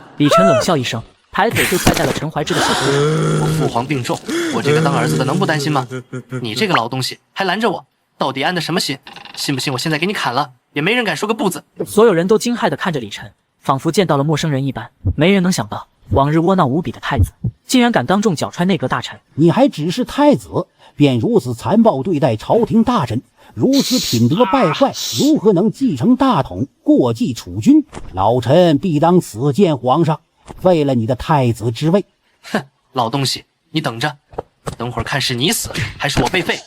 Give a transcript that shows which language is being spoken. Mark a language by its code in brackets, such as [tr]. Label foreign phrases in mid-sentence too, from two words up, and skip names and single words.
[zh] 李晨冷笑一声，抬腿就踹在了陈怀志的手头上。我父皇病重，我这个当儿子的能不担心吗？你这个老東西還攔着我，到底安的什麼心？信不信我現在給你砍了，也沒人敢說個不字。所有人都驚駭地看着李晨，仿佛見到了陌生人一般。沒人能想到，往日窩囊無比的太子，竟然敢當眾腳踹內閣大臣。你還只是太子，便如此殘暴對待朝廷大臣，如此品德敗壞，如何能繼承大統，過繼儲君？老臣必當此見皇上，廢了你的太子之位。哼，老東西，你等着，等會兒看是你死，還是我被廢。